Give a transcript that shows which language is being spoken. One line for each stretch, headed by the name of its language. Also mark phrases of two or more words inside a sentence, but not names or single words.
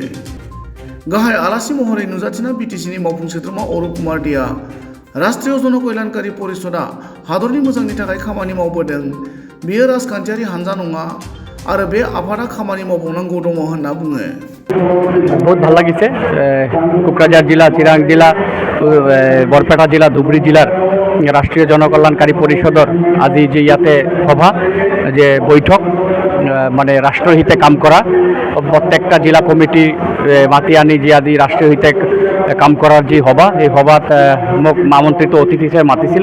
Bodo: गाहाय आलासि महरै नुजाथिना बिटिसिनि मावफुं सोद्रोमा अरुप कुमार देआ राष्ट्रीय जनकल्याणकारी परिषदआ हादरनि मोजांनि थाखाय खामानि मावबोदों, बेयो राजखान्थियारि हानजा नङा आरो बे आफादा खामानि मावबावनांगौ दङ होनना बुङो।
Assamese: बहुत ভাল লাগিছে। কোকৰাঝাৰ জিলা, চিৰাং জিলা, বৰপেটা জিলা, ধুবুৰী জিলাৰ ৰাষ্ট্ৰীয় জনকল্যাণকাৰী পৰিষদৰ আজি যে ইয়াতে সভা যে বৈঠক মানে ৰাষ্ট্ৰৰ হিতে কাম কৰা প্ৰত্যেকটা জিলা কমিটি মাতি আনি যে আজি ৰাষ্ট্ৰীয় হিতে কাম কৰাৰ যি সভা, এই সভাত মোক আমন্ত্ৰিত অতিথি হিচাপে মাতিছিল।